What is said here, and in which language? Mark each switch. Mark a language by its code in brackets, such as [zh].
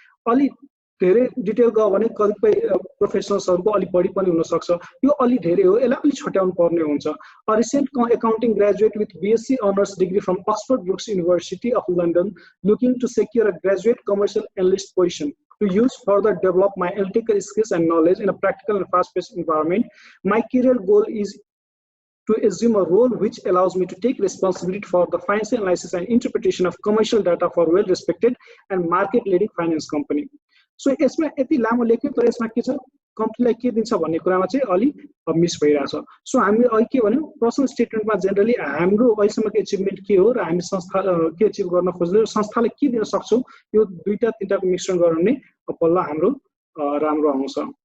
[ne] अलि धेरै डिटेल गयो भने कतिपय प्रोफेसनल्सहरुको अलि बढी पनि हुन सक्छ, यो अलि धेरै हो, यसलाई अलि छट्याउनु पर्ने हुन्छ। [en] A recent accounting graduate with BSc honours degree from Oxford Brookes University of London looking to secure a graduate commercial analyst position to use further develop my analytical skills and knowledge in a practical and fast-paced environment. My career goal is to assume a role which allows me to take responsibility for the financial analysis and interpretation of commercial data for well-respected and market-leading finance company. [ne] So यसमा यति लामो लेख्यो तर यसमा के छ कम्पनीलाई के दिन्छ भन्ने कुरामा चाहिँ अलि मिस भइरहेछ। सो हामीले अहिले के भन्यौ पर्सनल स्टेटमेन्टमा जेनरली हाम्रो अहिलेसम्मको अचिभमेन्ट के हो र हामी संस्था के अचिभ गर्न खोज्दै संस्थाले के दिन सक्छौं, यो दुईटा तीनटाको मिश्रण गरेर नै पल्ला हाम्रो राम्रो आउँछ।